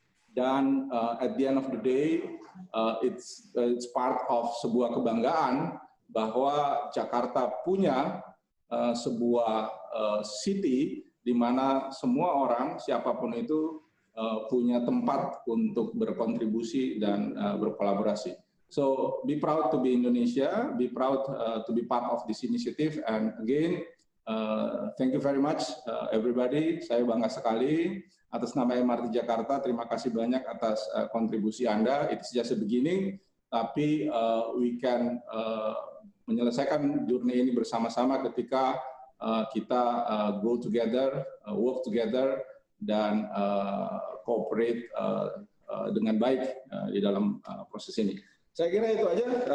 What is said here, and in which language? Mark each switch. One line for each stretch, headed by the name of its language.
Indonesian: Dan
English: at the end of the day, it's part of
Indonesian: sebuah kebanggaan bahwa Jakarta punya sebuah city di mana semua orang, siapapun itu, punya tempat untuk berkontribusi dan berkolaborasi.
English: So be proud to be Indonesia, be proud to be part of this initiative, and again, thank you very much everybody.
Indonesian: Saya bangga sekali atas nama MRT Jakarta. Terima kasih banyak atas kontribusi Anda.
English: It's just a beginning,
Indonesian: tapi we can menyelesaikan journey ini bersama-sama ketika kita
English: go together, work together,
Indonesian: dan cooperate dengan baik di dalam proses ini. Saya kira itu aja.